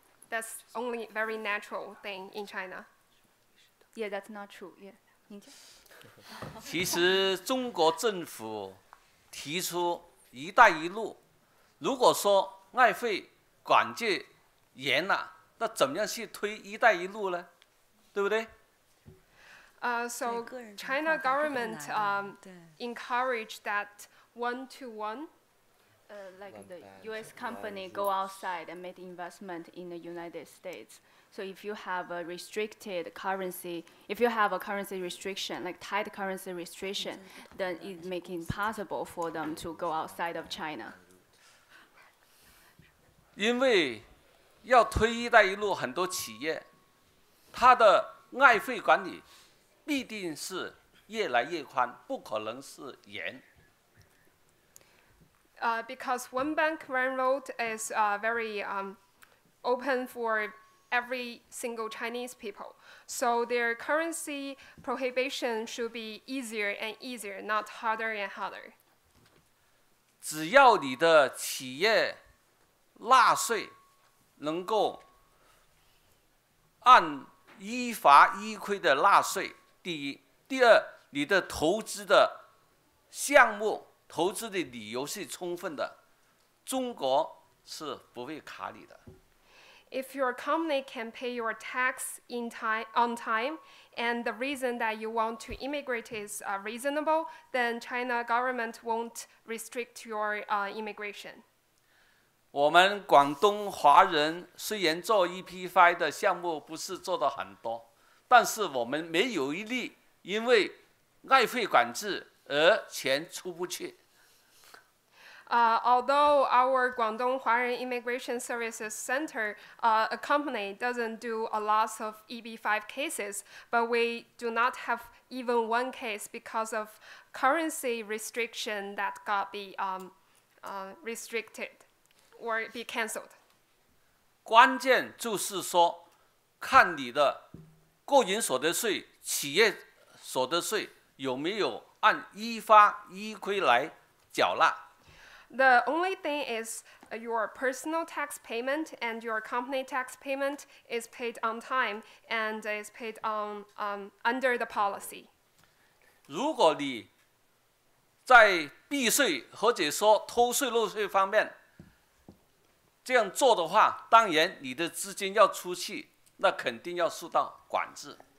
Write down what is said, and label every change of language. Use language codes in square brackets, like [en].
[en] That's only very natural thing in China. Yeah, that's not true. Yeah. [zh] 其实中国政府提出“一带一路”，如果说外汇管制严了，那怎么样去推“一带一路”呢？对不对 [en] ？So China government encouraged that one-to-one. Like the U.S. company go outside and make investment in the United States. So if you have a restricted currency, if you have a currency restriction, like tight currency restriction, then it makes it impossible for them to go outside of China. [zh] 因为要推“一带一路”，很多企业它的外汇管理必定是越来越宽，不可能是严。 [en] Because one bank, one road is very open for every single Chinese people. So their currency prohibition should be easier and easier, not harder and harder. [zh] 只要你的企业纳税能够按依法依规的纳税，第一；第二，你的投资的项目、投资的理由是充分的，中国是不会卡你的。 [en] If your company can pay your tax on time, and the reason that you want to immigrate is reasonable, then China government won't restrict your immigration. [zh] 我们广东华人虽然做 EB-5的项目不是做得很多，但是我们没有一例因为外汇管制而钱出不去。 [en] Although our Guangdong Huarun Immigration Services Center, a company, doesn't do a lot of EB-5 cases, but we do not have even one case because of currency restriction that got be restricted or be cancelled. [zh] 关键就是说，看你的个人所得税、企业所得税有没有按依法依规来缴纳。 [en] The only thing is your personal tax payment and your company tax payment is paid on time and is paid under the policy. [zh] 如果你在避税或者说偷税漏税方面这样做的话，当然你的资金要出去，那肯定要受到管制。